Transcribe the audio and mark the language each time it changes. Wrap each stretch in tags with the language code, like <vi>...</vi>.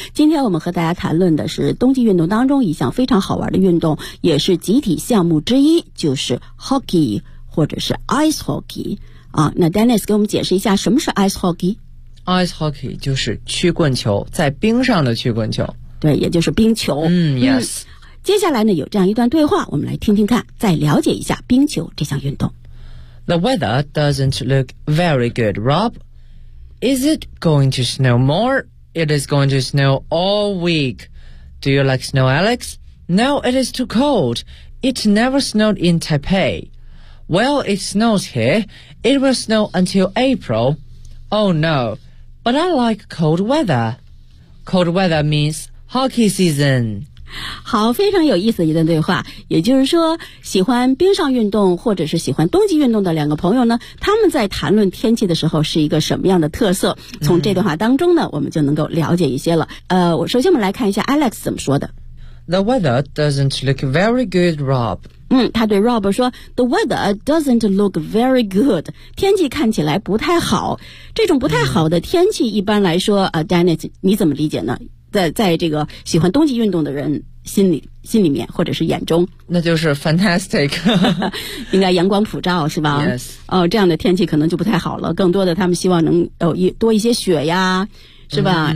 <zh>今天我们和大家谈论的是冬季运动当中一项非常好玩的运动，也是集体项目之一，就是 hockey 或者是 ice hockey。啊，那 Dennis 给我们解释一下什么是 ice hockey。 ice hockey 就是曲棍球，在冰上的曲棍球，对，也就是冰球。</zh> <en>Yes。</en> <zh>接下来呢有这样一段对话，我们来听听看，再了解一下冰球这项运动。</zh> <en>The weather doesn't look very good, Rob. Is it going to snow more? It is going to snow all week. Do you like snow, Alex? No, it is too cold. It never snowed in Taipei. Well, it snows here. It will snow until April. Oh no, but I like cold weather. Cold weather means hockey season.</en> <zh>好，非常有意思的一段对话。也就是说，喜欢冰上运动或者是喜欢冬季运动的两个朋友呢，他们在谈论天气的时候是一个什么样的特色，从这段话当中呢我们就能够了解一些了。我首先我们来看一下 Alex 怎么说的。</zh> <en>The weather doesn't look very good, Rob.</en> <zh>嗯，他对 Rob 说</zh> <en>The weather doesn't look very good.</en> <zh>天气看起来不太好。这种不太好的天气一般来说，Dennis 你怎么理解呢？在这个喜欢冬季运动的人心里面或者是眼中，那就是 fantastic 应该阳光普照，是吧？</zh> <en>Yes.</en> <zh>这样的天气可能就不太好了，更多的他们希望能有多一些雪呀，是吧？</zh>